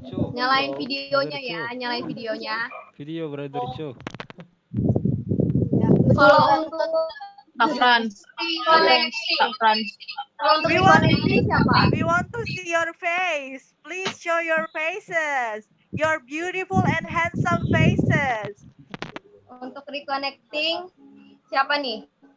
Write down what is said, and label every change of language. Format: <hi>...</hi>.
<id>Nyalain videonya ya, nyalain videonya. Video Brother Cho. Kalau untuk Frans. untuk reconnecting siapa?</id> <en>We want to see your face. Please show your faces. Your beautiful and handsome faces.</en> <id>Untuk reconnecting siapa nih?</id>